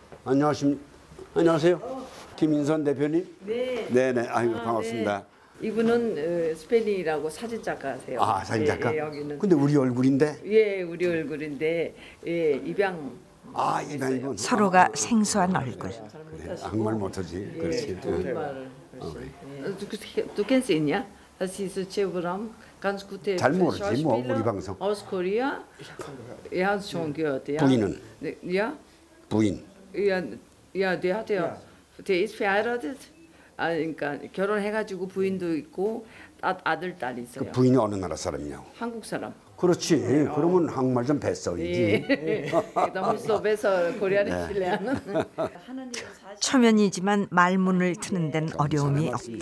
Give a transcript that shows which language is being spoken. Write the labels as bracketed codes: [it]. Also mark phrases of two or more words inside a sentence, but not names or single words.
[ko] 안녕하세요. 김인선 대표님. 네. 네네. 아이고 반갑습니다. 이분은 스페인이라고 사진작가세요. 사진작가. 예, 여기는. 근데 우리 얼굴인데. 예, 우리 얼굴인데 입양. 입양이군. 서로가 생소한 얼굴. 그래, 한국말 못하지. 그렇지. [de] Du kennst ihn, ja? Das ist Chevram, ganz gute [ko] 잘 모르지 뭐 [de] Schauspieler [ko] 우리 방송. [de] aus Korea. Er hat schon gehört, ja. [ko] 부인은? [de] Ja, [ko] 부인. [de] ja, der ist verheiratet. [ko] 그러니까 결혼해가지고 부인도 있고 아들 딸 있어요. 그 부인이 어느 나라 사람이냐고. 한국 사람. 그렇지. 그러면 한국말 좀 뱃써이지. 너무 섭해서 코리아를 신뢰하는. 초면이지만 말문을 트는 데는 어려움이 없다.